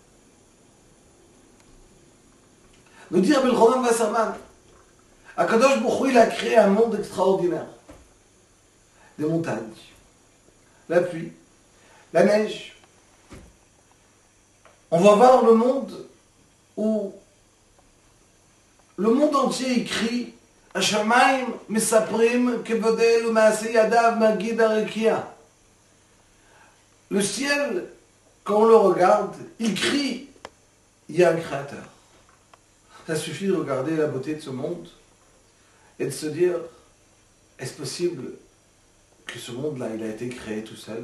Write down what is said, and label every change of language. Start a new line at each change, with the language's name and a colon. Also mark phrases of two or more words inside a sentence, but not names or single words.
French: Nous dit Rabbi Yochanan Wasserman,
Hebrew: הקדוש ברוך הוא,
French: il a créé un monde extraordinaire. Des montagnes, la pluie, la neige. On va voir le monde où le monde entier écrit
Hebrew: השמים מספרים כבוד אל ומעשה ידיו מגיד הרקיע.
French: Le ciel, quand on le regarde, il crie, il y a un créateur. Ça suffit de regarder la beauté de ce monde et de se dire, est-ce possible que ce monde-là, il a été créé tout seul?